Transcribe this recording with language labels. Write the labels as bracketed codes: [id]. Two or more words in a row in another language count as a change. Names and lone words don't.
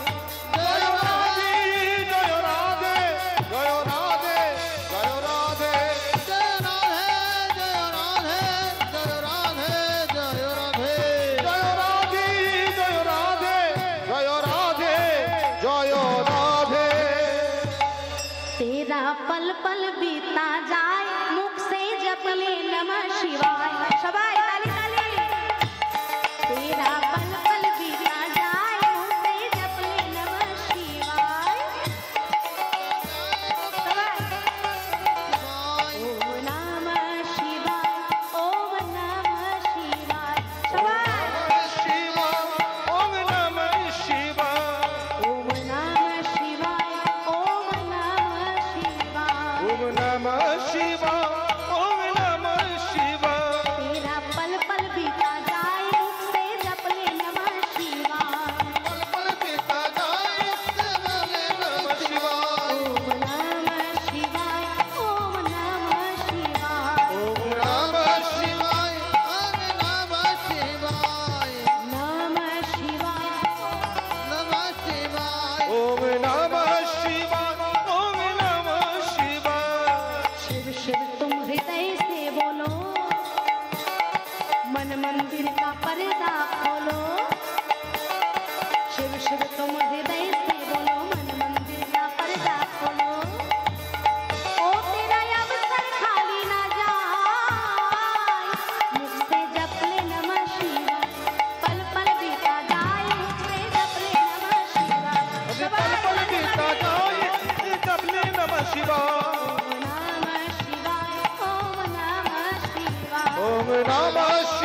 [hi] जय राधे जय राधे जय राधे जय राधे जय राधे जय राधे जय राधे जय राधे जय राधे जय राधे तेरा पल पल बीता जाए मुख से जप ले [sa] नमः शिवाय [hi] सबाई ताली ताली तेरा पल पल बीता जाए मुख से जप ले [sa] नमः शिवाय [hi] सबाई [sa] ओम नमः शिवाय ओम नमः शिवाय [hi] सबाई [sa] शिवाय ओम नमः शिवाय ओम नमः शिवाय ओम नमः शिवाय ओम नमः शिवाय ओम नमः शिवाय [hi] तेरा पल पल बीता जाए मुख से जप ले [sa] नमः शिवाय [hi] पल पल बीता जाए उससे बोले [sa] नमः शिवाय ओम नमः शिवाय ओम नमः शिवाय ओम नमः शिवाय ओम नमः शिवाय नमः शिवाय नमः शिवाय ओम नमः शिवाय ओम नमः शिवाय [hi] शिव शिव तुम हृदय से बोलो मन मंदिर का पर्दा खोलो शिव शिव तुम हृदय से बोलो मन मंदिर का पर्दा खोलो ओ तेरा अवसर खाली ना जाए मुख से जप ले [sa] नमः शिवाय [hi] पल पल बीता जाए मुख से जप ले [sa] नमः शिवाय [hi] पल पल बीता जाए जप ले [sa] नमः शिवाय ओम नमः शिवाय ओम नमः शिवाय ओम नमः